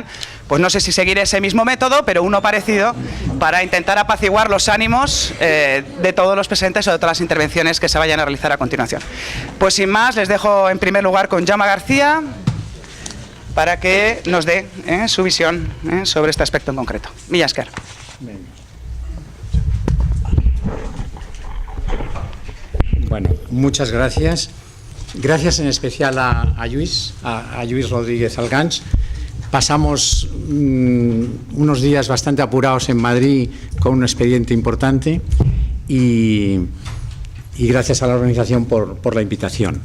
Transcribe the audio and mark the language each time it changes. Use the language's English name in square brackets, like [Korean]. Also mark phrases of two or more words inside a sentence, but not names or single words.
[Spanish] Pues no sé si seguiré ese mismo método, pero uno parecido, para intentar apaciguar los ánimos de todos los presentes o de todas las intervenciones que se vayan a realizar a continuación. Pues sin más, les dejo en primer lugar con Jaume García para que nos dé su visión sobre este aspecto en concreto. [Basque] Mila esker. [Spanish] Bueno, muchas gracias. Gracias en especial a Lluís Rodríguez Algans. Pasamos unos días bastante apurados en Madrid con un expediente importante y gracias a la organización por la invitación.